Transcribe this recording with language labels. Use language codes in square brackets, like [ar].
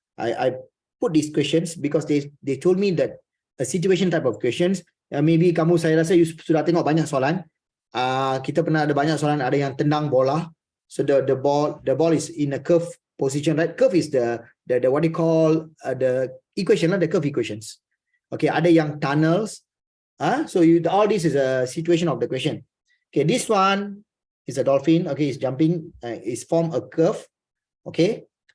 [en] I put these questions because they told me that a situation type of questions. [ms] Maybe kamu, saya rasa you sudah tengok banyak soalan. Kita pernah ada banyak soalan, ada yang tendang bola. [en] So the ball is in a curve position, right? Curve is the what you call the equation, the curve equations. Okay, [ms] ada yang [en] tunnels. So all this is a situation of the question. Okay, this one is a dolphin. Okay, it's jumping. Is form a curve. Okay.